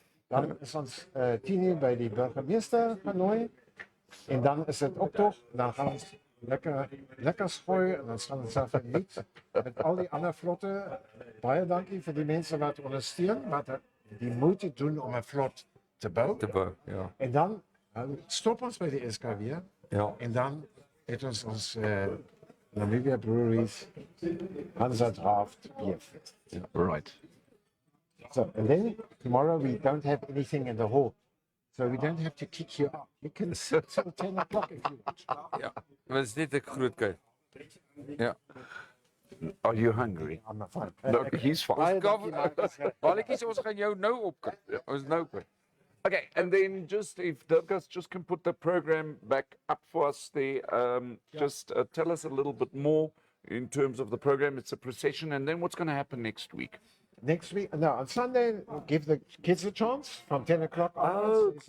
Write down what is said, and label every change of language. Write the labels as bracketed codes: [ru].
[af] Dan is ons 10 uur by die burgemeester genooi. En dan is dit optog. Dan gaan ons lekker gooi en dan gaan ons self geniet met al die ander vlotte. Baie dankie vir die mense wat ondersteun, wat die moeite doen om 'n vlot te bou. Te bou. Ja. En dan stop ons by die SKW. Ja. En dan het ons Namibia Breweries Hansa Draft Beer Fest. [en] Right. So, and then tomorrow we don't have anything in the hall. So we don't have to kick you out. You can sit till 10 o'clock if you want. [af] Ja. Maar dis net 'n groot kind. Ja. [en] Are you hungry? I'm not fine. No, he's fine. [af] Baie dankie, Marcus. Balletjies, ons gaan jou nou opkry. Ons nou kry. [en] Okay, and then just if Dirkas just can put the program back up for us there, just tell us a little bit more in terms of the program. It's a procession, and then what's going to happen next week? Next week, no, on Sunday, we'll give the kids a chance from 10 o'clock onwards.